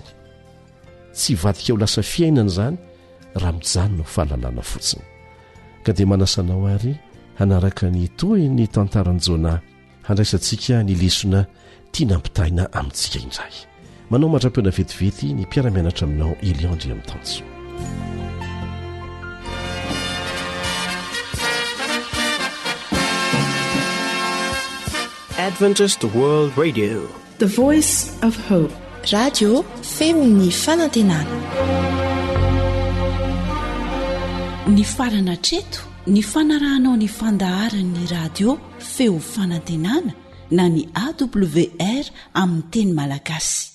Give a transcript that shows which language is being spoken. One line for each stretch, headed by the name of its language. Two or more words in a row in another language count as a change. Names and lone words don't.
Malagasy: Tsy vadika ho lasa fiainana izany raha mijanona ho fahalalana fotsiny. Ka dia manasanao ary hanaraka ny toy ny tantaran'i Jona handraisantsika ny lesona tia nampitaina amintsika indray. Manao mandra-piona vetivety ny mpiara-mianatra aminao Eliandry amin'ny Tanso.
English: Adventist World Radio, the voice of hope.
Malagasy: Radio feony fanantenana. Ny farana treto ny fanarahanao ny fandaharan'ny radio feo fanantenana na ny AWR amin'ny teny malagasy.